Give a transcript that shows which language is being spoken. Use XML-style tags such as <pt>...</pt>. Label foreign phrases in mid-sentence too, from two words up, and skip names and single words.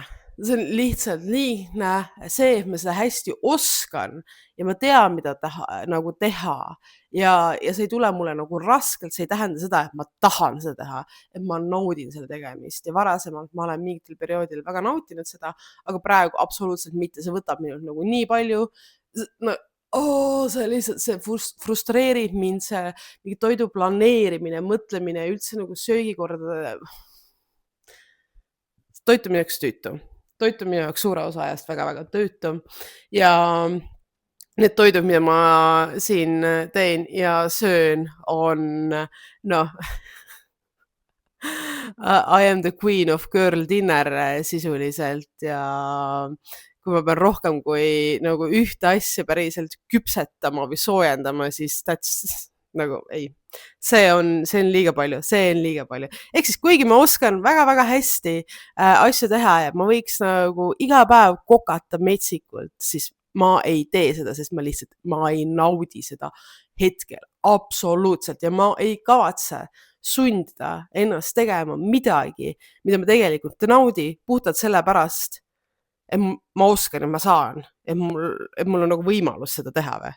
<et>See on lihtsalt liigne see, et ma seda hästi oskan ja ma tean, mida nagu teha ja see ei tule mulle nagu raskelt, see ei tähenda seda, et ma tahan seda teha, et ma naudin selle tegemist ja varasemalt ma olen mingitel perioodil väga nautinud seda, aga praegu absoluutselt mitte, see võtab minult nagu nii palju, see lihtsalt, see frustreerib mind, see mingi toidu planeerimine, mõtlemine, üldse nagu söögikorda. toit on minu jaoks tüütu. Toit on minu jaoks suure osa ajast väga-väga tüütu ja need toidud, mida ma siin teen ja söön, on noh,</et> <en>I am the queen of girl dinner</en> <et>sisuliselt ja kui ma pean rohkem kui nagu ühte asja päriselt küpsetama või soojendama, siis that's nagu ei. See on liiga palju, see on liiga palju. Ehk siis kuigi ma oskan väga-väga hästi asju teha ja ma võiks nagu iga päev kokata metsikult, siis ma ei tee seda, sest ma ei naudi seda hetkel absoluutselt ja ma ei kavatse sundida ennast tegema midagi, mida ma tegelikult ei naudi, puhtalt sellepärast, et ma oskan ja ma saan, et mul on nagu võimalus seda teha või?</et>